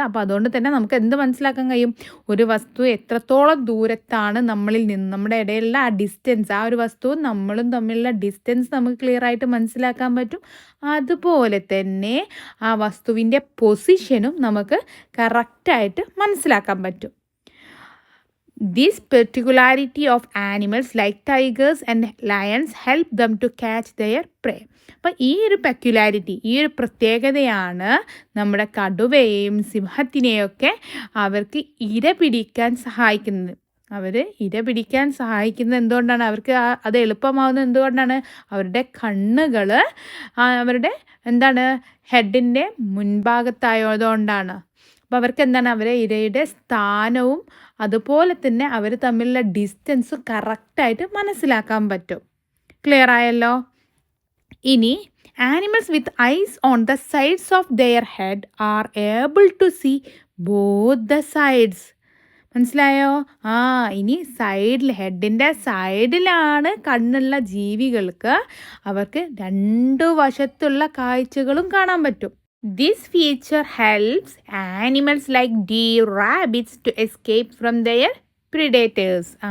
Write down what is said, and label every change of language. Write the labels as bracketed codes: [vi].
[ml] അപ്പോൾ അതുകൊണ്ട് തന്നെ നമുക്ക് എന്ത് മനസ്സിലാക്കാൻ കഴിയും? ഒരു വസ്തു എത്രത്തോളം ദൂരത്താണ് നമ്മളിൽ നിന്ന്, നമ്മുടെ ഇടയിലുള്ള ആ ഡിസ്റ്റൻസ്, ആ ഒരു വസ്തുവും നമ്മളും തമ്മിലുള്ള ഡിസ്റ്റൻസ് നമുക്ക് ക്ലിയർ ആയിട്ട് മനസ്സിലാക്കാൻ പറ്റും. അതുപോലെ തന്നെ ആ വസ്തുവിൻ്റെ പൊസിഷനും നമുക്ക് കറക്റ്റായിട്ട് മനസ്സിലാക്കാൻ പറ്റും. [en] This particularity of animals like tigers and lions help them to catch their prey. [ml] അപ്പം ഈ ഒരു പെക്യുലാരിറ്റി, ഈ ഒരു പ്രത്യേകതയാണ് നമ്മുടെ കടുവയെയും സിംഹത്തിനെയൊക്കെ അവർക്ക് ഇര പിടിക്കാൻ സഹായിക്കുന്നത്. ഇര പിടിക്കാൻ സഹായിക്കുന്നത് എന്തുകൊണ്ടാണ്? അവർക്ക് അത് എളുപ്പമാവുന്നത് എന്തുകൊണ്ടാണ്? അവരുടെ കണ്ണുകൾ അവരുടെ ഹെഡിൻ്റെ മുൻഭാഗത്തായതുകൊണ്ടാണ്. അപ്പോൾ അവർക്ക് അവരെ ഇരയുടെ സ്ഥാനവും അതുപോലെ തന്നെ അവർ തമ്മിലുള്ള ഡിസ്റ്റൻസും കറക്റ്റായിട്ട് മനസ്സിലാക്കാൻ പറ്റും. ക്ലിയർ ആയല്ലോ? [en] ഇനി animals with eyes on the sides of their head are able to see both the sides. [ml] മനസ്സിലായോ? ഇനി ഹെഡിൻ്റെ സൈഡിലാണ് കണ്ണുള്ള ജീവികൾക്ക് അവർക്ക് 2 വശത്തുള്ള കാഴ്ചകളും കാണാൻ പറ്റും. [en] This feature helps animals like deer, rabbits to escape from their predators.